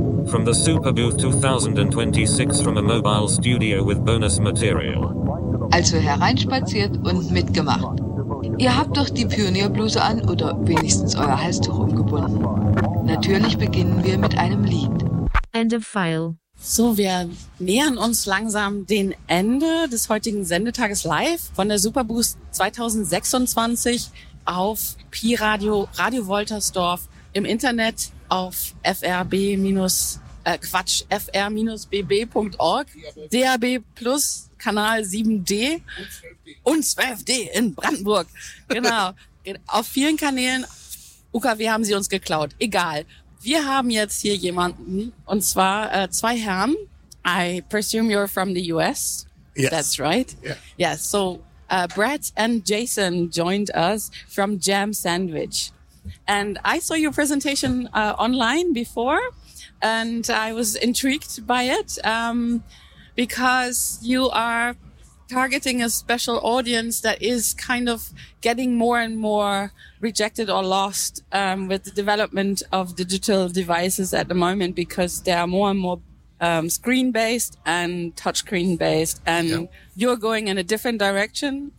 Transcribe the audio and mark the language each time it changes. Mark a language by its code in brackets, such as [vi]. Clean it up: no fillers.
[en] From the Super Booth 2026 from a mobile studio with bonus material. [de] Also hereinspaziert und mitgemacht. Ihr habt doch die Pionierbluse an oder wenigstens euer Halstuch umgebunden. Natürlich beginnen wir mit einem Lied. [en] End of file. [de] So, wir nähern uns langsam dem Ende des heutigen Sendetages live von der Superboost 2026 auf Pi Radio, Radio Woltersdorf im Internet auf fr-bb.org, DAB Plus Kanal 7D und 12D in Brandenburg. Genau. Auf vielen Kanälen. UKW haben sie uns geklaut. Egal. Wir haben jetzt hier jemanden, und zwar zwei Herren. [en] I presume you're from the US. Yes. That's right. Yeah. Yes. So, Brett and Jason joined us from Jam Sandwich. And I saw your presentation online before, and I was intrigued by it, because you are targeting a special audience that is kind of getting more and more rejected or lost with the development of digital devices at the moment, because they are more and more screen-based and touchscreen-based, and you're going in a different direction.